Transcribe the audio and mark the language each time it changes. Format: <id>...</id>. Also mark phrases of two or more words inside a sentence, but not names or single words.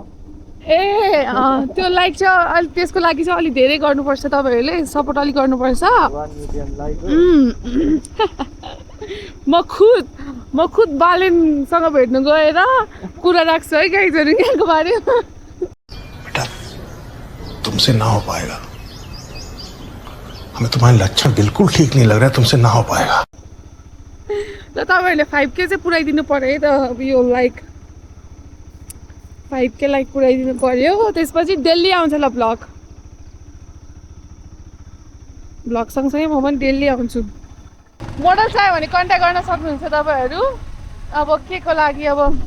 <ne>ए त्यो लाइक चाहिँ अलिक त्यसको लागि चाहिँ अलिक धेरै गर्नुपर्छ तपाईँहरूले सपोर्ट अलिक गर्नुपर्छ</ne> <en>1 million like</en> <ne>म खुद बालेनसँग भेट्नु गएर कुरा राख्छु है गाइजहरू यहाँको बारेमा</ne> <hi>बेटा तुमसे ना हो पाएगा हमें तुम्हारे लक्षण बिल्कुल ठीक नहीं लग रहा है तुमसे ना हो पाएगा</hi> <ne>ल तपाईँहरूले 5K चाहिँ पुऱ्याइदिनु पर्यो है त अब यो लाइक 5K लाइक पुऱ्याइदिनु पर्यो त्यसपछि डेली आउँछ ल भ्लग सँगसँगै म पनि डेली आउँछु मोडल चाहियो भने कन्ट्याक्ट गर्न सक्नुहुन्छ तपाईँहरू अब के को लागि अब</ne>